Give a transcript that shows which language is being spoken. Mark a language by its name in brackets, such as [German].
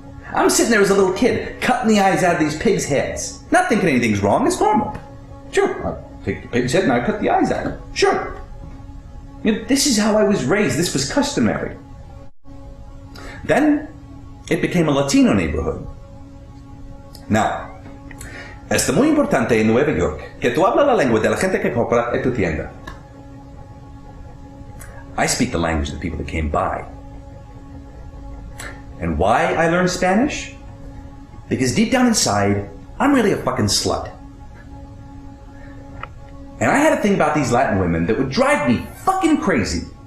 [English] I'm sitting there as a little kid, cutting the eyes out of these pigs' heads. Not thinking anything's wrong, it's normal. Sure, I'll take the pig's head and I cut the eyes out. Sure. You know, this is how I was raised, this was customary. Then, it became a Latino neighborhood. [Spanish] Now, es muy importante en Nueva York que tú hablas la lengua de la gente que compra en tu tienda. [English] I speak the language of the people that came by. And why I learned Spanish? Because deep down inside, I'm really a fucking slut. And I had a thing about these Latin women that would drive me fucking crazy.